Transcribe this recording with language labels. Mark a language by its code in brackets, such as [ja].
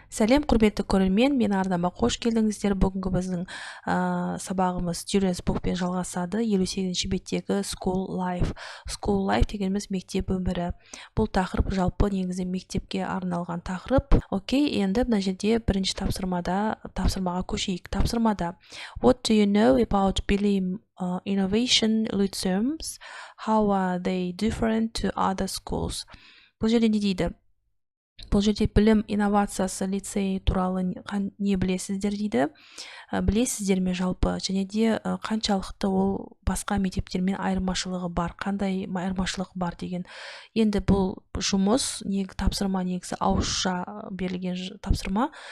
[kk] Сәлем құрметті көрермен, мен арнама қош келдіңіздер. Бүгінгі біздің сабағымыз Students Bookпен жалғасады. 58-ші беттегі [en] School Life. School Life [kk] дегеніміз мектеп өмірі. Бұл тақырып жалпы негізі мектепке арналған тақырып. Окей, енді мына жерде бірінші тапсырмаға көшейік. [en] Тапсырмада What do you know about Bilim Innovation Lyceums? How are they different to other schools? [kk] Бұл жерде не дейді? Бұл жерде білім инновациясы лицей туралы не білесіздер дейді. Білесіздер ме жалпы, және де қаншалықты ол басқа мектептермен айырмашылығы бар, қандай айырмашылық бар деген. Енді бұл жұмыс, тапсырма негізі ауызша берілген тапсырма.